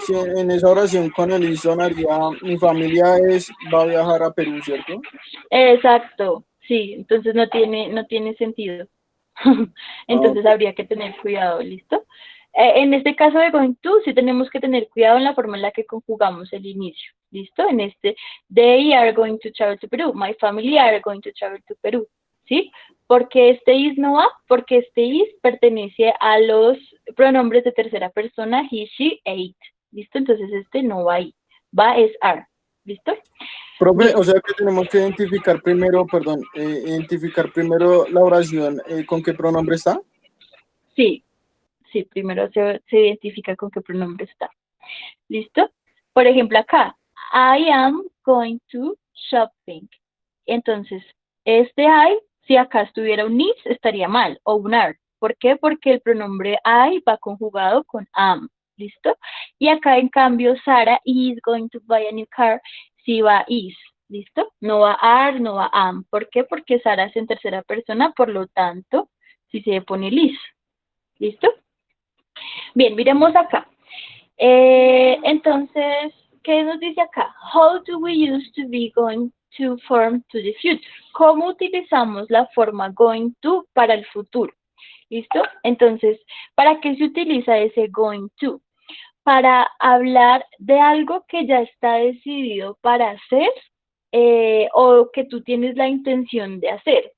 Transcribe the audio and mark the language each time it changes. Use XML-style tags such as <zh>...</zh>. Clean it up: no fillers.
<es>si en esa oración con el is sonaría, mi familia va a viajar a Perú, ¿cierto? Exacto, sí, entonces no tiene sentido. Ah, Entonces ok. habría que tener cuidado, ¿listo? En este caso de going to, sí tenemos que tener cuidado en la forma en la que conjugamos el inicio, ¿listo? En este,</es> <en>they are going to travel to Peru, my family are going to travel to Perú, ¿sí?</en> <es>Porque este is no va, porque este is pertenece a los pronombres de tercera persona,</es> <en>he, she, it,</en> <es>¿listo? Entonces este no va ahí, va es are, ¿listo? Profe, Bien, o sea que tenemos que identificar primero, perdón, identificar primero la oración con qué pronombre está. sí, sí, primero se identifica con qué pronombre está. ¿Listo? Por ejemplo, acá,</es> <en>I am going to shopping.</en> <es>Entonces, este I, si acá estuviera un is, estaría mal, o un are. ¿Por qué? Porque el pronombre I va conjugado con am. ¿Listo? Y acá, en cambio,</es> <en>Sara is going to buy a new car,</en> <es>si va</es> <en>is.</en> <es>¿Listo? No va are, no va am. ¿Por qué? Porque Sara es en tercera persona, por lo tanto, si se pone el is. ¿Listo? Bien, miremos acá. Entonces, ¿qué nos dice acá?</es> <en>How do we use to be going to form to the future?</en> <es>¿Cómo utilizamos la forma going to para el futuro? ¿Listo? Entonces, ¿para qué se utiliza ese going to? Para hablar de algo que ya está decidido para hacer o que tú tienes la intención de hacer.</es>